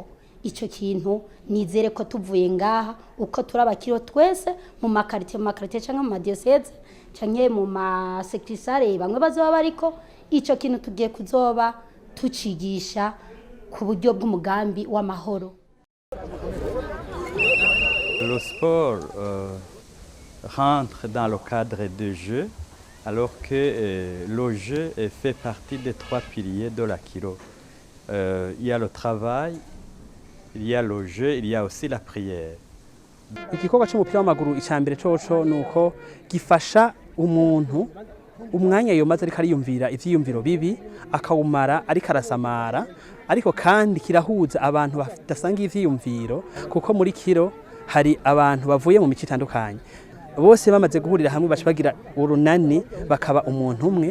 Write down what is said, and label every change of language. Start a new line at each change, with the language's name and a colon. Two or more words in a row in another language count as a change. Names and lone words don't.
Rundi: Ico kintu nizere ko tuvuye ngaha uko turabakiro twese mu makarite canke mu madiocese canke mu masekrisare bamwe bazoba bariko, ico kintu tugiye kuzoba tucigisha ku buryo bw'umugambi w'amahoro.
French: Le sport rentre dans le cadre de jeu, alors que le jeu fait partie des 3 piliers de la Kiro. Il y a le travail, il y a le jeu, il y a aussi la prière.
Rundi: Igikorwa cy'umupira w'amaguru icambere coco nuko gifasha umuntu umwanya yomaze ariko ariyumvira ivyiyumviro bibi akawumara ariko arasamara, ariko kandi kirahuza abantu badasanga ivyiyumviro, kuko muri Kiro hari abantu bavuye mu mico itandukanye, bose bamaze guhurira hamwe baca bagira urunani bakaba umuntu umwe.